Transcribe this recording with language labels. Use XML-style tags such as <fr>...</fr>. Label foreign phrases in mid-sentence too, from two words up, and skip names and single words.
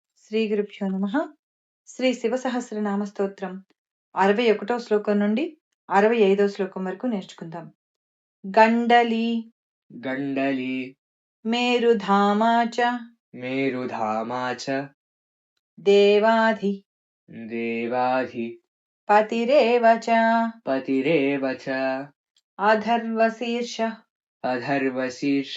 <sa>శ్రీ గురుభ్యో నమః.</sa> <te>శ్రీ శివసహస్రనామ స్తోత్రం 61వ శ్లోకం నుండి 65వ శ్లోకం వరకు నేర్చుకుందాం.</te> <sa>గండలి गण्डली మేరుధామా చ मेरुधामा च దేవాధి देवाधि పతిరేవ చ पतिरेव च అధర్వశీర్ష अधर्वशीर्ष</sa>